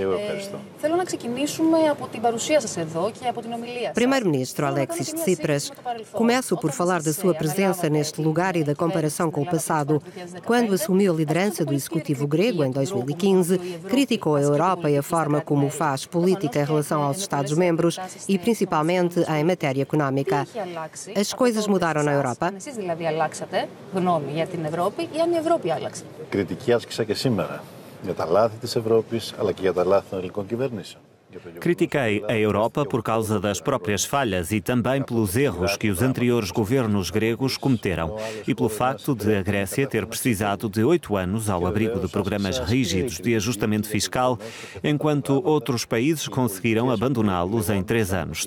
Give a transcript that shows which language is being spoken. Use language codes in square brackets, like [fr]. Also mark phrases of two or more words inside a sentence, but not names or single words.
[pt] Primeiro-ministro Alexis Tsipras, começo por falar da sua presença neste lugar e da comparação com o passado. Quando assumiu a liderança do executivo grego em 2015, criticou a Europa e a forma como faz política em relação aos Estados-membros e principalmente em matéria económica. As coisas mudaram na Europa? [el] Κριτική άσκησα και σήμερα για τα λάθη της Ευρώπης αλλά και για τα λάθη των ελληνικών κυβερνήσεων. [pt] Critiquei a Europa por causa das próprias falhas e também pelos erros que os anteriores governos gregos cometeram e pelo facto de a Grécia ter precisado de 8 anos ao abrigo de programas rígidos de ajustamento fiscal, enquanto outros países conseguiram abandoná-los em 3 anos.